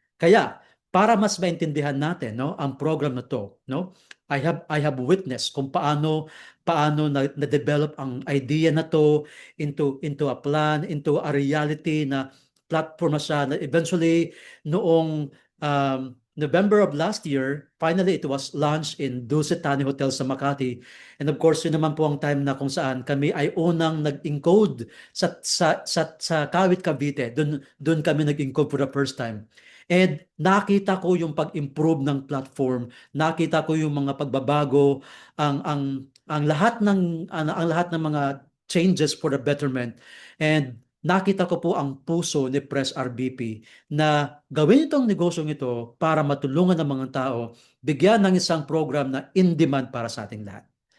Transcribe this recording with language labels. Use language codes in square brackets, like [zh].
[tl] Kaya para mas maintindihan natin ang program na to, [en] I have witnessed [tl] kung paano na-develop ang idea na to [en] into a plan, into a reality [tl] na platform na siya na eventually noong November of last year, [en] finally it was launched in Dusit-Tani Hotel [tl] sa Makati. And of course, yun naman po ang time na kung saan kami ay unang nag-encode sa Kawit, Cavite. Doon kami nag-encode [en] for the first time. [tl] And nakita ko yung pag-improve ng platform, nakita ko yung mga pagbabago, ang lahat ng mga changes [en] for the betterment. [tl] And nakita ko po ang puso ni Press RBP na gawin itong negosyong ito para matulungan ng mga tao, bigyan ng isang program na in-demand para sa ating lahat.